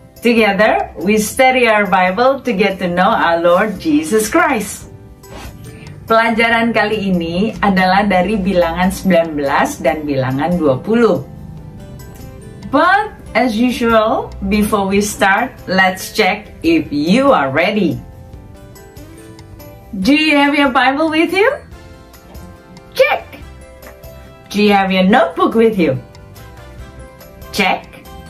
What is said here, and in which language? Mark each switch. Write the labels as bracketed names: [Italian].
[English] Together, we study our Bible to get to know our Lord Jesus Christ. [Indonesian] Pelajaran kali ini adalah dari bilangan 19 dan bilangan 20. [English] But as usual, before we start, let's check if you are ready. Do you have your Bible with you? Check. Do you have your notebook with you? Check.